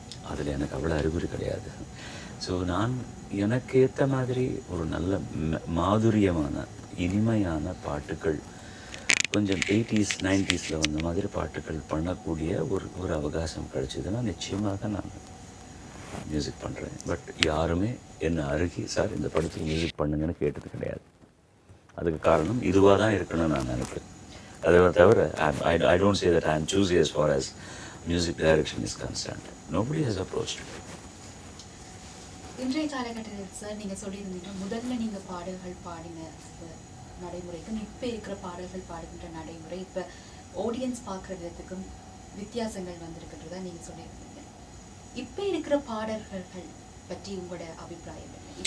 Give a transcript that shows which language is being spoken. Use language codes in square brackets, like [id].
[ta] அதில் எனக்கு அவ்வளோ அறிகுறி கிடையாது. ஸோ நான் எனக்கு ஏற்ற மாதிரி ஒரு நல்ல மாதுரியமான இனிமையான பாட்டுகள், கொஞ்சம் 80s 90s வந்த மாதிரி பாட்டுகள் பண்ணக்கூடிய ஒரு அவகாசம் கிடைச்சதுன்னா நிச்சயமாக நான் மியூசிக் பண்ணுறேன். பட் யாருமே என்னை அருகி சார் இந்த படத்துக்கு மியூசிக் பண்ணுங்கன்னு கேட்டது கிடையாது. அதுக்கு காரணம் இதுவாக தான் இருக்கணும்னு நான் நினைக்கிறேன். அதை தவிர [en] I don't say that I am choosy as far as music direction is concerned. Nobody has approached me. [ta] இன்றைய காலகட்டத்தில் சார் நீங்கள் சொல்லியிருந்தீங்க, முதல்ல நீங்கள் பாடல்கள் பாடின நடைமுறைக்கும் இப்போ இருக்கிற பாடல்கள் பாடுகின்ற நடைமுறை, இப்போ ஆடியன்ஸ் பார்க்குற விதத்துக்கும் வித்தியாசங்கள் வந்திருக்கின்றதா நீங்கள் சொல்லியிருந்தீங்க. இப்போ இருக்கிற பாடல்கள் பற்றி உங்களோட அபிப்பிராயம் என்ன?